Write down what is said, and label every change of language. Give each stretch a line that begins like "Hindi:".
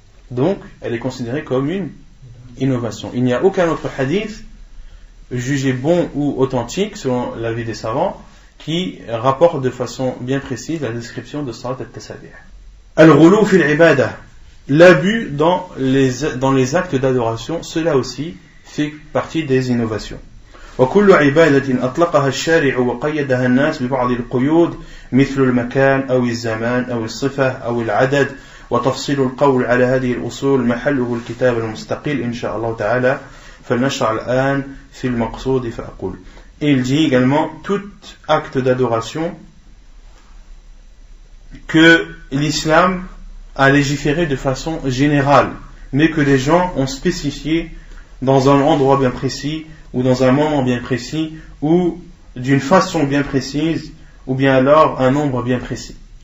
French: Donc, elle est considérée comme une innovation. Il n'y a aucun autre hadith jugé bon ou authentique, selon l'avis des savants, qui rapporte de façon bien précise la description de Salat al-Tasabih. Al-ghulu fil ibada, l'abus dans les actes d'adoration, cela aussi fait partie des innovations.
Arabic: وكل عبادة أطلقها الشارع وقيدها الناس ببعض القيود مثل المكان أو الزمان أو الصفة أو العدد وتفصيل القول على هذه الأصول محله الكتاب المستقل إن شاء الله تعالى فلنشرع الآن في المقصود فأقول.
French: Et il dit également tout acte d'adoration que l'islam a légiféré de façon générale, mais que les gens ont spécifié dans un endroit bien précis, ou dans un moment bien précis, ou d'une façon bien précise, ou bien alors un nombre bien précis.